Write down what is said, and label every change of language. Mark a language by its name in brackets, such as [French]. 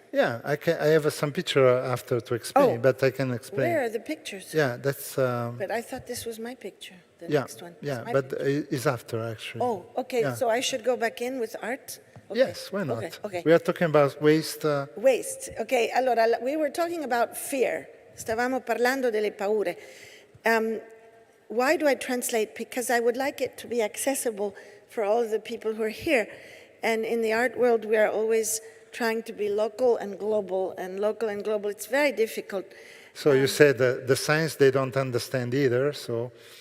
[English] Yeah, I have some picture after to explain, but I can explain. Where are the pictures? Yeah, that's... but I thought this was my picture, the next one. Yeah, but it's after, actually. Oh, okay, so I should go back in with art? Okay. Yes, why not? Okay. We are talking about waste. Waste, ok. Allora, we were talking about fear. [Italian] Stavamo parlando delle paure. [English] Why do I translate? Because I would like it to be accessible for all of the people who are here. And in the art world, we are always trying to be local and global, and local and global. It's very difficult. So you said the science they don't understand either, so...